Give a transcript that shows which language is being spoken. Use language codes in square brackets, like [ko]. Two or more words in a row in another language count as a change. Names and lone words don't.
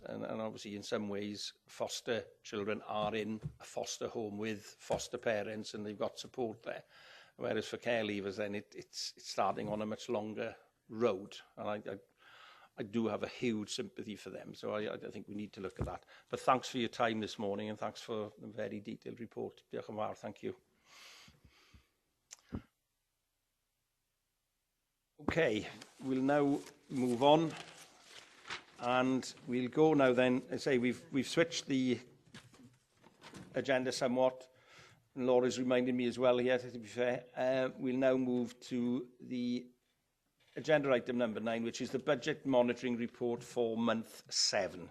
[en] And obviously, in some ways, foster children are in a foster home with foster parents, and they've got support there. Whereas for care leavers, then it's starting on a much longer road. And I do have a huge sympathy for them. So I think we need to look at that. But thanks for your time this morning, and thanks for the very detailed report. [cy] Diolch yn fawr. [en] Thank you. Okay, we'll now move on, and we'll go now then. I say we've switched the agenda somewhat. And Laura's reminded me as well here, to be fair. We'll now move to the agenda item number 9, which is the budget monitoring report for month 7.